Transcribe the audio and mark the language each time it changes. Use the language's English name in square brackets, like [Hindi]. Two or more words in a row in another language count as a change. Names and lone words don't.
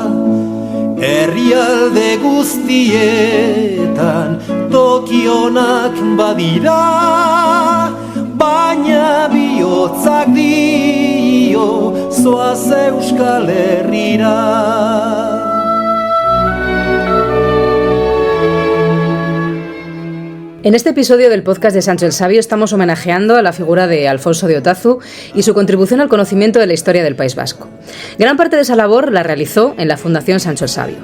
[Basque] Herrialde guztietan tokionak badira, baina bihotzak dio zoaz Euskal Herrira. [Spanish] En este episodio del podcast de Sancho el Sabio estamos homenajeando a la figura de Alfonso de Otazu y su contribución al conocimiento de la historia del País Vasco. Gran parte de esa labor la realizó en la Fundación Sancho el Sabio.